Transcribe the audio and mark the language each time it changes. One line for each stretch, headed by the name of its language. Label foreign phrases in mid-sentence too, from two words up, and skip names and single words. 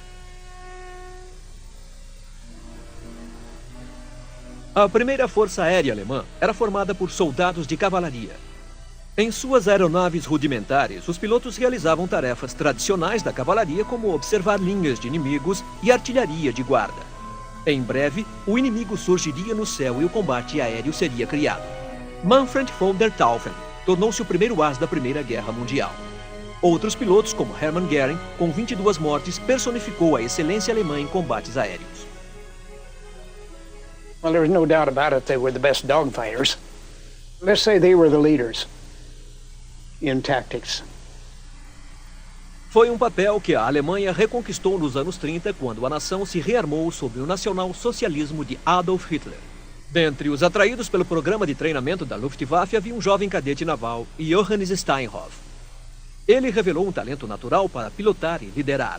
Portuguese: A primeira força aérea alemã era formada por soldados de cavalaria. Em suas aeronaves rudimentares, os pilotos realizavam tarefas tradicionais da cavalaria, como observar linhas de inimigos e artilharia de guarda. Em breve, o inimigo surgiria no céu e o combate aéreo seria criado. Manfred von der Taufen tornou-se o primeiro as da Primeira Guerra Mundial. Outros pilotos, como Hermann Göring, com 22 mortes, personificou a excelência alemã em combates aéreos.
English: Well, there's no doubt about it, they were the best dogfighters. Let's say they were the leaders in tactics.
Portuguese: Foi um papel que a Alemanha reconquistou nos anos 30, quando a nação se rearmou sob o nacional-socialismo de Adolf Hitler. Dentre os atraídos pelo programa de treinamento da Luftwaffe havia um jovem cadete naval, Johannes Steinhoff. Ele revelou um talento natural para pilotar e liderar.